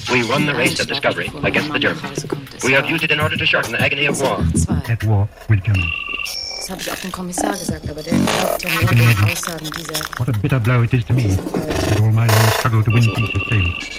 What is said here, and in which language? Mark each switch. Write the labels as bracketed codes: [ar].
[en] We won the race of discovery against the Germans. We have used it in order to shorten the agony of war. At war with Germany. [de] Das habe ich auch dem Kommissar gesagt, aber der glaubt ja nur den Aussagen dieser. [en] What a bitter blow it is to me. And all my own struggle to win peace is failed.